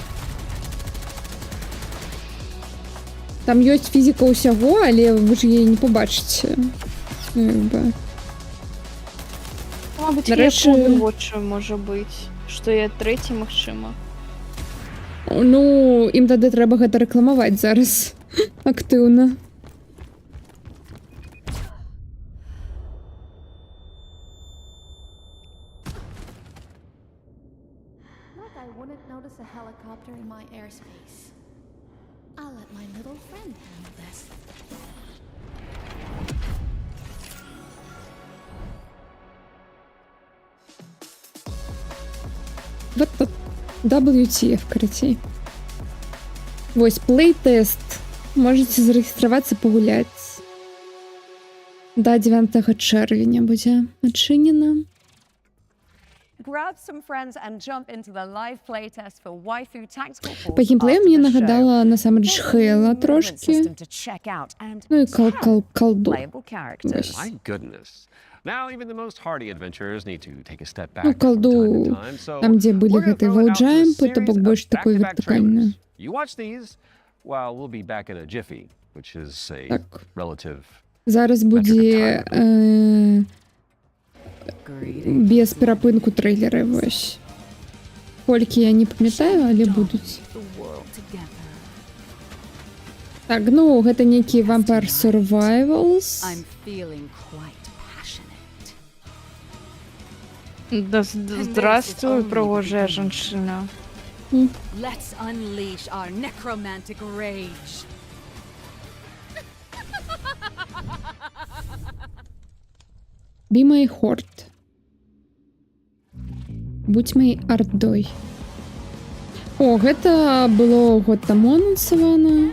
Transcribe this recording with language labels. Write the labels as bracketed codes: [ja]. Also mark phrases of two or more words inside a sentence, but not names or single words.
[be] Там ёсць фізіка ўсяго, але вы ж яе не побачыце. Ну, як бы. Мабыць, Нарэшце- як Overwatch можа быць. Што і ад трэцяй магчыма. Ну, ім тады трэба гэта рэкламаваць зараз. Актыўна. [en] Like I wouldn't notice a helicopter in my airspace. I'll let my little friend handle this. [be] Вот тут WTF, карацей. Вось, плей-тест. Можете зарэгістравацца пагуляць. Да 9 чэрвеня будзе адчынена. [en] Grab some friends and jump into the live playtest for Waifu Tactical Force. [be] Па геймплею [en] after [be] мне [en] the [be] нагадала насамрэч [en] show. [be] Хейла [en] Movement [be] трошки. [en] system to check out and [be] Ну і колду. [en] playable characters. My goodness. Now, even the most hardy adventurers need to take a step back. [be] Ну, [en] from time [be] колду, [en] to time, so [be] там, дзе былі [en] we're gonna [be] гэтыя [en] throw it out to a [be] валджампы, то бок [en] series [be] больш [en] of [be] такой [en] back-to-back [be] вертыкальны. [en] trailers. You watch these, while we'll be back in a jiffy, which is a [be] Так. [en] relative. [be] Зараз будзе без перапынку трэйлеры, вось. Колькі я не памятаю, але будуць. Так, ну, гэта нейкі Vampire Survivals. [en] I'm feeling quite passionate. [ru] Здравствуй, пригожая женщина. [en] Let's unleash our necromantic rage. Be my heart. [ru] Будь моей ардой. [be] О, гэта было год таму анансавана.